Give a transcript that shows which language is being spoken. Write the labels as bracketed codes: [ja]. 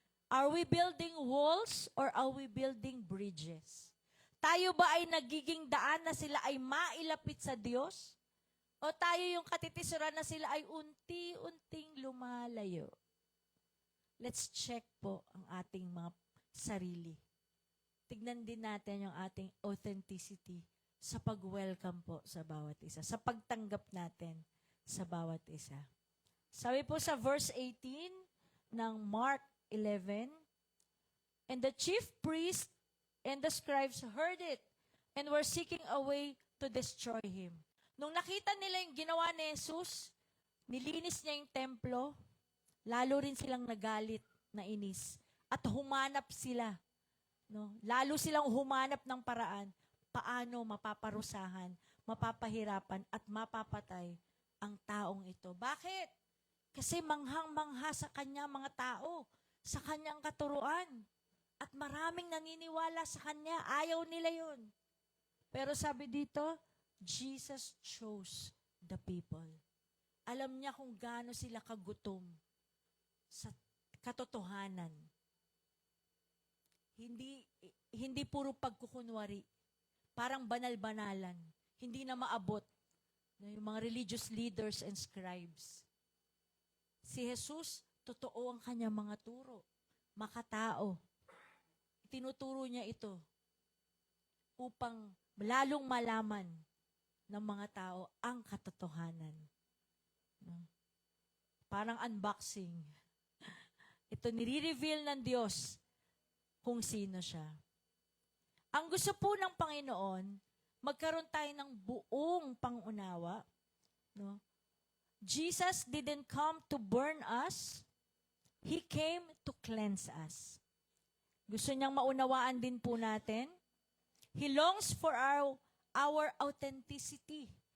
[en] Are we building walls or are we building bridges? [tl] Tayo ba ay nagiging daan na sila ay mailapit sa Diyos? O tayo yung katitisuran na sila ay unti-unting lumalayo? [en] Let's check [tl] po ang ating mga sarili. Tignan din natin yung ating authenticity sa pag-welcome po sa bawat isa, sa pagtanggap natin sa bawat isa. Sabi po sa verse 18 ng Mark 11, [en] "And the chief priest and the scribes heard it and were seeking a way to destroy him." [tl] Nung nakita nila yung ginawa ni Jesus, nilinis niya yung templo, lalo rin silang nagalit na inis. At humanap sila. No? Lalo silang humanap ng paraan paano mapaparusahan, mapapahirapan at mapapatay ang taong ito. Bakit? Kasi manghang-mangha sa kanya mga tao, sa kanyang katuruan. At maraming naniniwala sa kanya. Ayaw nila yun. Pero sabi dito, [en] Jesus chose the people. [tl] Alam niya kung gaano sila kagutom sa katotohanan. Hindi puro pagkukunwari. Parang banal-banalan. Hindi na maabot yung mga [en] religious leaders and scribes. [tl] Si Jesus, totoo ang kanyang mga turo. Makatao. Tinuturo niya ito upang lalong malaman ng mga tao ang katotohanan. No? Parang unboxing. Ito nire-reveal ng Diyos kung sino siya. Ang gusto po ng Panginoon, magkaroon tayo ng buong pangunawa. No? [en] Jesus didn't come to burn us. He came to cleanse us. [tl] Gusto niyang maunawaan din po natin. [en] He longs for our authenticity.